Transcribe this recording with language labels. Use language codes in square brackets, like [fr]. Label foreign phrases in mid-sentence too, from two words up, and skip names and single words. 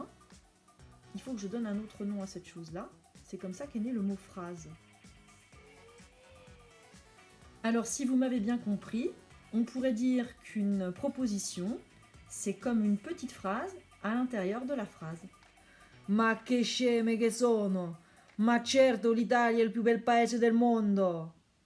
[fr] Il faut que je donne un autre nom à cette chose-là. C'est comme ça qu'est né le mot phrase. Alors, si vous m'avez bien compris, on pourrait dire qu'une proposition, c'est comme une petite phrase à l'intérieur de la phrase. [it] Ma che sceme che sono! Ma certo l'Italia è il più bel paese del mondo!